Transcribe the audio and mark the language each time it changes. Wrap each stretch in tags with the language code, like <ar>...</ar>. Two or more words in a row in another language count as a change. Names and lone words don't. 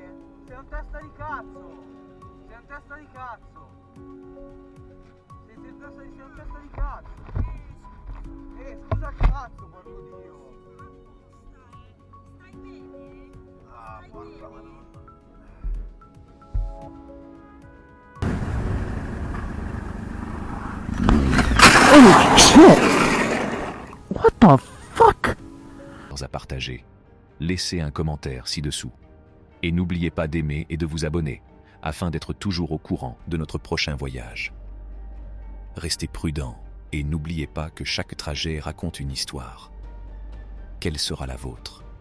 <it>Sei un testa di cazzo! Sei un testa di cazzo! Sei un testa di cazzo! Scusa cazzo, porco Dio! Stai bene? Ah, porca madonna!</it> <en>Oh shit! What the fuck?</en> <fr>à partager. Laissez un commentaire ci-dessous. Et n'oubliez pas d'aimer et de vous abonner, afin d'être toujours au courant de notre prochain voyage. Restez prudents et n'oubliez pas que chaque trajet raconte une histoire. Quelle sera la vôtre ?</fr>